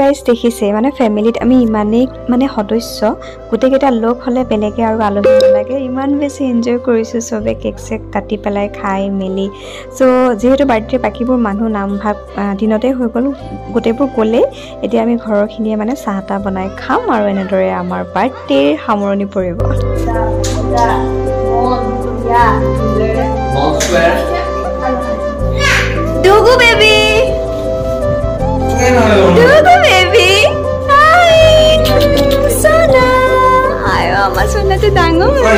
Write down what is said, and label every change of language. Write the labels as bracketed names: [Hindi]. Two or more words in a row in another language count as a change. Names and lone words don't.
[Assamese] দেখিছে মানে ফেমিলিত আমি ইমানেই মানে সদস্য গোটেইকেইটা লগ হ'লে বেলেগে আৰু আলহী নালাগে ইমান বেছি এনজয় কৰিছোঁ চবে কেক চেক কাটি পেলাই খাই মেলি চ' যিহেতু বাৰ্থডে বাকীবোৰ মানুহ নামভাগ দিনতে হৈ গ'ল গোটেইবোৰ গ'লেই এতিয়া আমি ঘৰৰখিনিয়ে মানে চাহ তাহ বনাই খাম আৰু এনেদৰে আমাৰ বাৰ্থডেৰ সামৰণি পৰিব Dugu baby Dugu baby Hi Sona Ayo ama Sona tu dangor